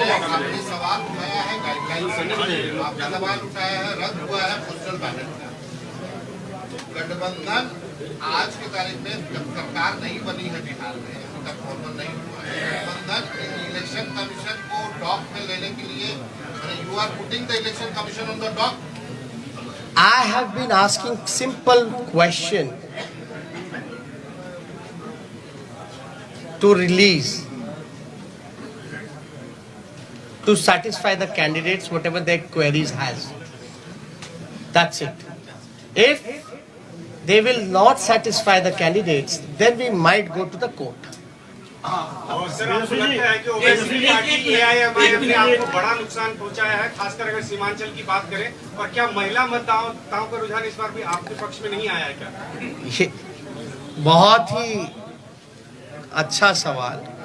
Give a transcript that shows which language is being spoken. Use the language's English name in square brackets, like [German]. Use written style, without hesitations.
[Hindi] आपने सवाल उठाया है गाइडलाइन, आपने सवाल उठाया है रद्द हुआ है पोस्टल बैलेट का। गठबंधन आज की तारीख में जब सरकार नहीं बनी है बिहार में, अभी तक फॉर्मल नहीं हुआ है, गठबंधन इलेक्शन कमीशन को डॉक में लेने के लिए, you are putting the election commission on the dock. [English] I have been asking simple question to release, to satisfy the candidates whatever their queries has. That's it. If they will not satisfy the candidates, then we might go to the court. [Hindi] और sir, आपको लगता है कि ओवैसी की party AIMIM ने आपको बड़ा नुकसान पहुंचाया है, खासकर अगर सीमांचल की बात करें? और क्या महिला मतदाताओं का रुझान इस बार भी आपके पक्ष में नहीं आया है क्या? ये बहुत ही अच्छा सवाल।